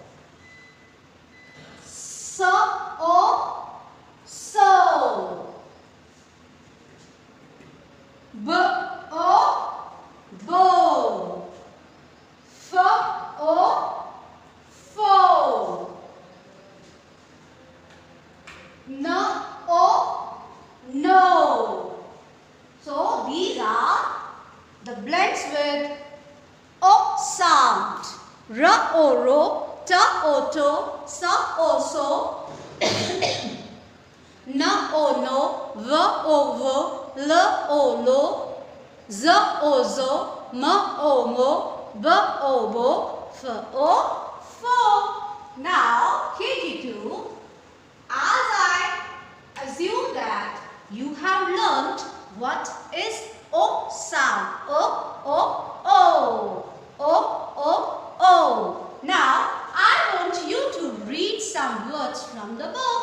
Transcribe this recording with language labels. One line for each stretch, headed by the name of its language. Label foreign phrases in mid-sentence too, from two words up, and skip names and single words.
English: S, O, so. B, O, bo. F, O, fo. N, O, no. So these are the blends with O sound. R, O, ro. T, O, to. S, O, so. N, O, no. V, O, vo. L, O, lo. Z, O, zo. M, O, mo. B, O, bo. F, O, fo. Now KG2, as I assume that you have learnt what is O sound. O, O, O. O, O, O. Now I want you to read some words from the book.